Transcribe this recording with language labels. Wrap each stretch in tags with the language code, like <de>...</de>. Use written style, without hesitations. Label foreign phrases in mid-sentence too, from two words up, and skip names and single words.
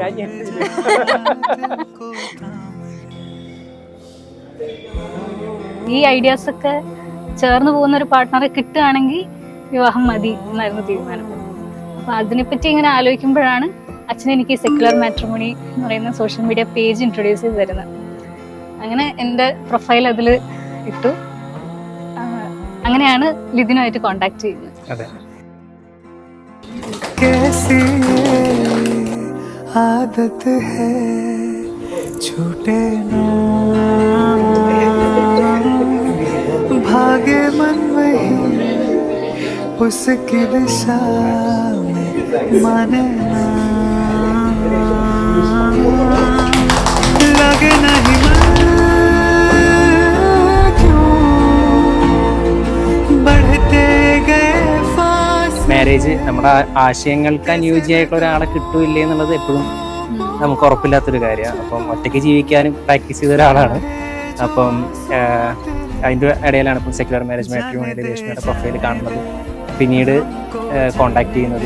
<ml>ഈ ഐഡിയാസ് ഒക്കെ ചേർന്ന് പോകുന്ന ഒരു പാർട്ട്ണറെ കിട്ടുകയാണെങ്കിൽ വിവാഹം മതി എന്നായിരുന്നു തീരുമാനം. അപ്പൊ അതിനെപ്പറ്റി ഇങ്ങനെ ആലോചിക്കുമ്പോഴാണ് അച്ഛൻ എനിക്ക് സെക്യുലർ മാട്രിമോണി എന്ന് പറയുന്ന</ml> <en>social media page introduce</en> <ml>ചെയ്ത് തരുന്നത്. അങ്ങനെ എൻ്റെ പ്രൊഫൈൽ അതിൽ ഇട്ടു. അങ്ങനെയാണ് ലിതിനുമായിട്ട് കോണ്ടാക്ട് ചെയ്യുന്നത്. അതെ.</ml> <hi>कैसी आदत है छूटे ना भागे मन वही उसकी दिशा में माने ना लगे नहीं क्यों बढ़ते गए.</hi> <ml>മാരേജ് നമ്മുടെ ആശയങ്ങൾക്ക് അനുയോജ്യമായിട്ടുള്ള ഒരാളെ കിട്ടൂല്ലേ എന്നുള്ളത് എപ്പോഴും നമുക്ക് ഉറപ്പില്ലാത്തൊരു കാര്യമാണ്. അപ്പം ഒറ്റയ്ക്ക് ജീവിക്കാനും പ്രാക്ടീസ് ചെയ്ത ഒരാളാണ്. അപ്പം അതിൻ്റെ ഇടയിലാണ് ഇപ്പം സെക്യുലർ മാരേജ് മാട്രിമോണിയിൽ രേഷ്മയുടെ പ്രൊഫൈൽ കാണുന്നത്, പിന്നീട് കോണ്ടാക്ട് ചെയ്യുന്നത്.</ml>